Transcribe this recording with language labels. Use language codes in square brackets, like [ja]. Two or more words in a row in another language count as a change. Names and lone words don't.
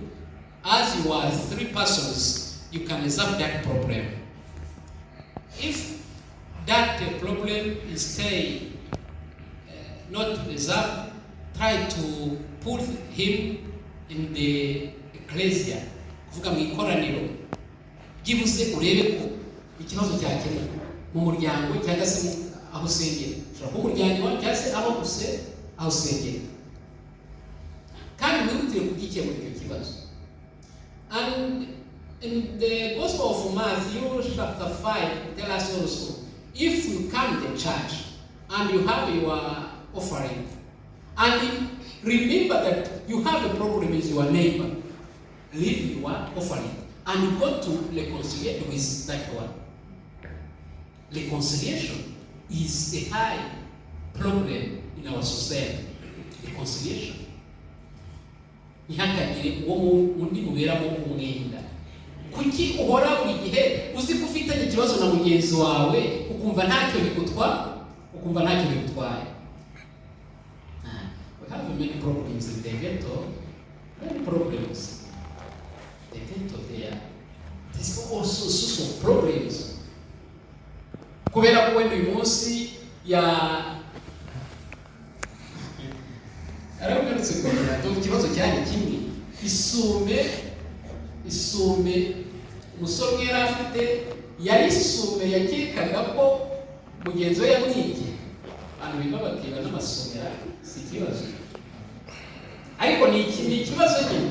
[en] As you are 3 persons, you can resolve that problem. If that problem is not resolved, try to put him in the ecclesia. [rw] Kuvuga mu ikoraniro byibuze urebe ko ikibazo cyakemuka mu muryango cyangwa se aho usengera. Ushobora kuba umuryango cyangwa se aho usengera, kandi wihutire kugikemura icyo kibazo. [en] And in the Gospel of Matthew chapter 5 tell us also, if you come to church and you have your offering and remember that you have a problem with your neighbor, leave your offering and go to reconcile with that one. Reconciliation is a high problem in our society. Reconciliation. [rw] Ihangagire uwo undi muberamo umwenda. Kuki uhora buri gihe uzi ko ufitanye ikibazo na mugenzi wawe ukumva ntacyo bigutwaye. [en] We have many problems in the ghetto. Many problems. The ghetto there. There's also a source of problems. [rw] Kubera ko wenda uyu munsi aragarutse kubera ko ikibazo cyane kimwe isume umusore yari afite yari isume yakekaga ko mugenzi we yamwibye abantu biba bakiba n'amasomera si ikibazo, ariko ni ikibazo nyine.